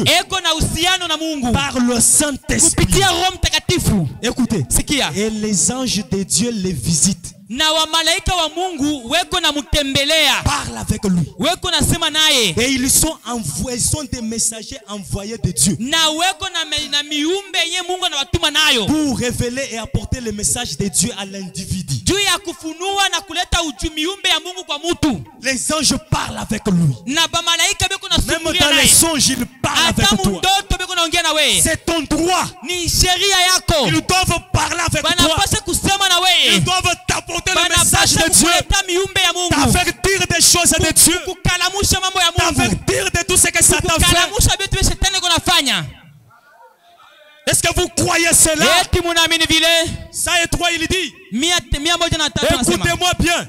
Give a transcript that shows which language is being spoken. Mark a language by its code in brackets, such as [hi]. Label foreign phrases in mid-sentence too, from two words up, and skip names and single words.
[sw] eko na uhusiano na Mungu [fr] Par le Saint-Esprit. [sw] kupitia Roho Mtakatifu. [fr] Écoutez. [sw] Sikia, [fr] Et les anges de Dieu les visitent. [sw] Na wamalaika wa Mungu weko na mutembelea. [fr] Parle avec lui. [sw] Weko na sema naye. [fr] Et ils sont des messagers envoyés de Dieu. [sw] Na weko na miumbe yenye Mungu anawatuma nayo. [fr] Pour révéler et apporter le message de Dieu à l'individu. [sw] Juu ya kufunua na kuleta miumbe ya Mungu kwa mutu. [fr] Les anges parlent avec lui. [sw] Na bamalaika beko na [fr] même dans les songes, ils parlent avec toi. C'est ton droit. [sw] Ni sheria yako. [fr] Ils doivent parler avec toi. Ils doivent t'apporter le message de Dieu. T'avertir des choses de Dieu. T'avertir de tout ce que Satan fait. Est-ce que vous croyez cela? Ça et toi, il dit. Écoutez-moi bien.